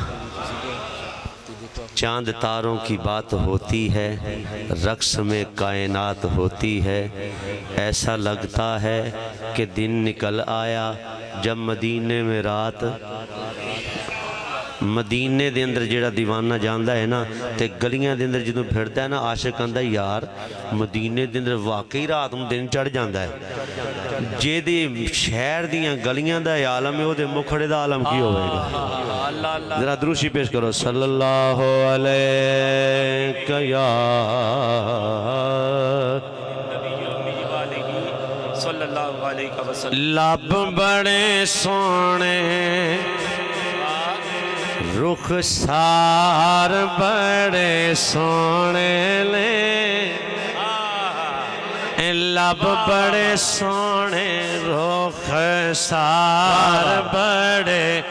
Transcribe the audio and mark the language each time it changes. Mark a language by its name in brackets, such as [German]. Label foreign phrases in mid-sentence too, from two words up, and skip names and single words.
[Urdu] چاند تاروں کی بات ہوتی ہے، رقص میں کائنات ہوتی ہے. ایسا لگتا ہے کہ دن نکل آیا جب مدینے میں رات. [Punjabi] مدینے دے اندر جیڑا دیوانہ جاندہ ہے نا تے گلیاں دے اندر جدوں پھردا ہے نا عاشق آندہ یار مدینے دے اندر واقعی رات میں دن چڑھ جاندہ ہے. جے دے شہر دیاں گلیاں دا عالم ہے وہ دے مکھڑے دا عالم کی ہوئے گا. [Urdu] ذرا دروشی پیش کرو. [Arabic] صلی اللہ علیہ یا صلی اللہ علیہ وسلم. [Punjabi] لب بڑے سونے رخسار بڑے سونے لے، لب بڑے سونے رخسار بڑے.